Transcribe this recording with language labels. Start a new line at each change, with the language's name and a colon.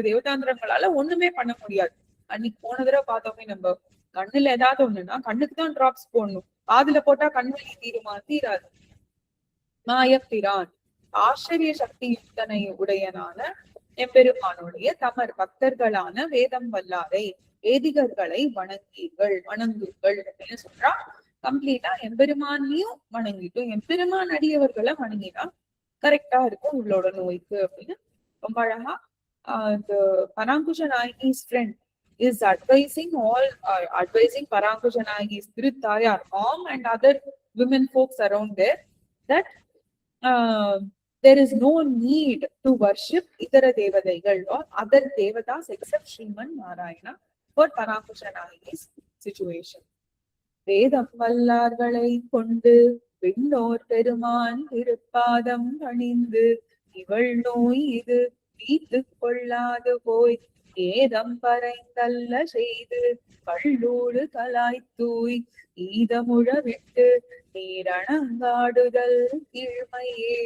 Tamil: தேவதாந்திரங்களால ஒண்ணுமே பண்ண முடியாது. அன்னைக்கு போன தடவை பார்த்தோமே நம்ம, கண்ணுல ஏதாவது ஒண்ணுன்னா கண்ணுக்கு தான் டிராப்ஸ் போடணும். காதுல போட்டா கண்வலி தீருமா? தீராது. மாயப்பிரான் ஆச்சரிய சக்தி யுக்தனை உடையனான எம்பெருமானுடைய தமர் பக்தர்களான வேதம் வல்லாரை வேதிகர்களை வணங்குங்கள் அப்படின்னு சொல்றா. கம்ப்ளீட்டா எம்பெருமானையும் வணங்கிட்டும் எம்பெருமான் அடியவர்களை வணங்கினா கரெக்டா இருக்கும் இவளோட நோய்க்கு அப்படின்னு ரொம்ப அழகா
English: the Parankusha Nayaki's friend is advising Parankusha Nayaki's Tirutayar, mom and other women folks around there that there is no need to worship Itara Devadaigal or other Devatas except Sriman Narayana for Parankusha Nayaki's situation.
Tamil: வேதம் வல்லார்களை கொண்டு விண்ணோர் பெருமான் திருப்பாதம் அணிந்து இவள் நோய் இது தீர்த்து கொள்ளாது போய் ஏதம் பறைந்தல்ல செய்து கள்ளூடு கலாய்த்தூய் ஈதமுழ விட்டு நீரணங்காடுதல் கீழ்மையே.